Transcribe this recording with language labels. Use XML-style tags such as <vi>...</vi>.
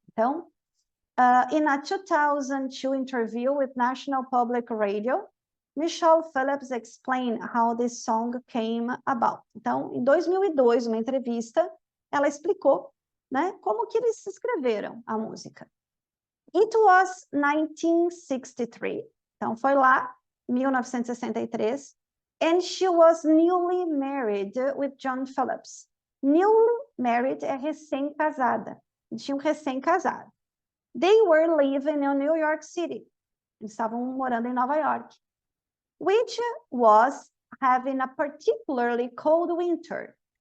<en>Então, in a 2002 interview with National Public Radio, Michelle Phillips explained how this song came about.</en> <pt>Então, em 2002, uma entrevista, ela explicou, né, como que eles escreveram a música.</pt> <en>It was 1963.</en> <pt>Então, foi lá,</pt> <en>1963, and she was newly married with John Phillips. Newly married</en> <pt>é recém-casada. Eles tinham recém-casado.</pt> <en>They were living in New York City.</en> <pt>Eles estavam morando em Nova York.</pt> <en>Which was having a particularly cold winter.</en>